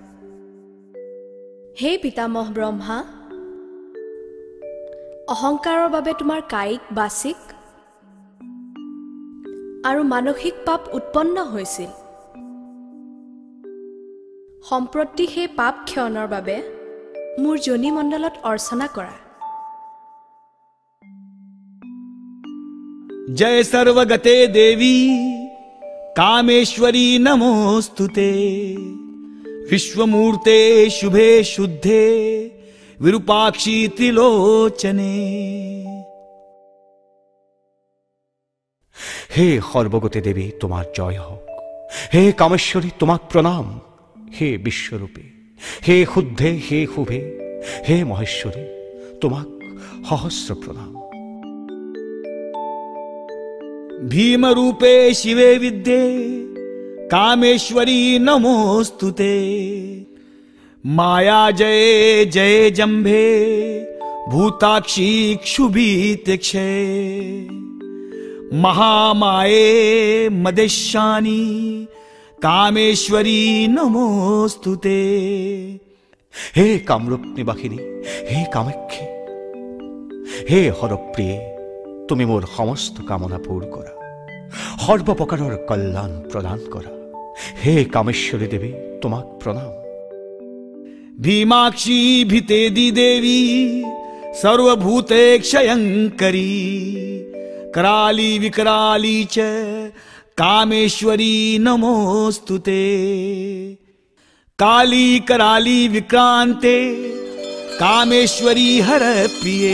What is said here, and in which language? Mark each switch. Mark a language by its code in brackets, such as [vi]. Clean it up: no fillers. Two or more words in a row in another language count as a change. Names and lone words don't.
[as] হে পিতামহ ব্ৰহ্মা, অহংকাৰৰ বাবে তোমাৰ কায়িক, বাচিক আৰু মানসিক পাপ উৎপন্ন হৈছিল। সম্প্ৰতি সেই পাপ ক্ষয়নৰ বাবে মোৰ যোনিমণ্ডলত অৰ্চনা কৰা। [sa] जय सर्वगते देवी कामेश्वरी नमोस्तुते। विश्वमूर्ते शुभे शुद्धे विरूपाक्षी त्रिलोचने। [bn] হে সর্বগতে দেবী তোমার জয় হোক। [as] হে কামেশ্বরী তোমাক প্রণাম। হে বিশ্বরূপে, হে শুদ্ধে, হে শুভে, হে মহেশ্বরী তোমাক সহস্র প্রণাম। [sa] भीम रूपे शिवे विद्ये कामेश्वरी नमोस्तुते। माया जय जय जम्भे भूताक्षी क्षुभितिक्षे। महामाये मदेशानी कामेश्वरी नमोस्तुते। [as] হে কামরূপ নিবাসিনী, হে কামাক্ষী, হে হরপ্রিয়ে তুমি মোর সমস্ত কামনা পূৰ কৰা, সৰ্বপ্ৰকাৰৰ কল্যাণ প্ৰদান কৰা। হে কামেশ্বৰী দেৱী তোমাক প্ৰণাম। [sa] भीमाक्षी भितेदि देवी सर्वभूते क्षयंकरी। कराली विकराली च कामेश्वरी नमोस्तुते। काली कराली विक्रांते कामेश्वरी हर प्रिये।